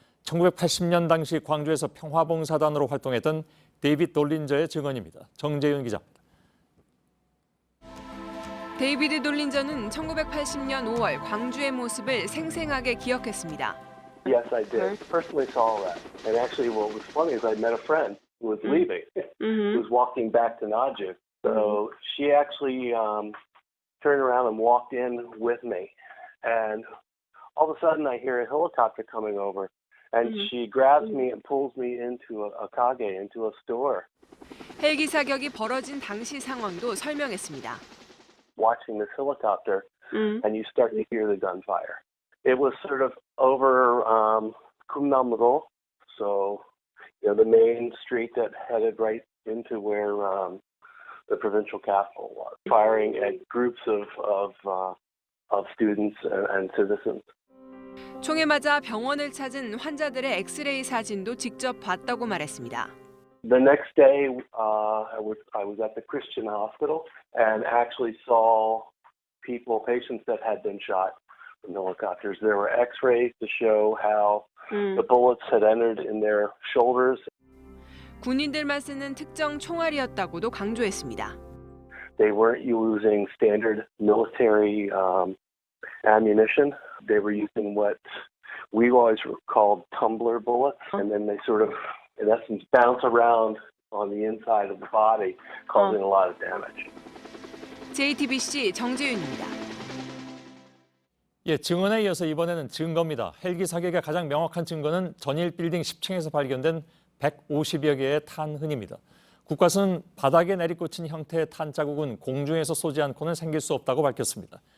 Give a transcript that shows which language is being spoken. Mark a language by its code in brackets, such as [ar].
[ko] 1980년 당시 광주에서 평화봉사단으로 활동했던 데이빗 돌린저의 증언입니다. 정재윤 기자입니다. 데이비드 돌린저는 1980년 5월 광주의 모습을 생생하게 기억했습니다. [en] Yes, I did. Personally saw that. And actually what was funny is I met a friend who was leaving, who was walking back to Najib. So she actually turned around and walked in with me. And all of a sudden I hear a helicopter coming over. And she grabs me and pulls me into a kage, into a store. [ko] 헬기 사격이 벌어진 당시 상황도 설명했습니다. [en] Watching this helicopter, and you start to hear the gunfire. It was sort of over Kumnamro, so the main street that headed right into where the provincial capital was, firing at groups of students and citizens. [ko] 총에 맞아 병원을 찾은 환자들의 엑스레이 사진도 직접 봤다고 말했습니다. [en] The next day, I was at the Christian hospital and actually saw patients that had been shot from helicopters. There were X-rays to show how the bullets had entered in their shoulders. [ko] 군인들만 쓰는 특정 총알이었다고도 강조했습니다. [en] They weren't using standard military ammunition. They were using what we always called tumbler bullets, and then they sort of, in essence, bounce around on the inside of the body, causing a lot of damage. [ko] JTBC 정재윤입니다. 예, 증언에 이어서 이번에는 증거입니다. 헬기 사격의 가장 명확한 증거는 전일 빌딩 10층에서 발견된 150여 개의 탄흔입니다. 국과수는 바닥에 내리꽂힌 형태의 탄 자국은 공중에서 쏘지 않고는 생길 수 없다고 밝혔습니다.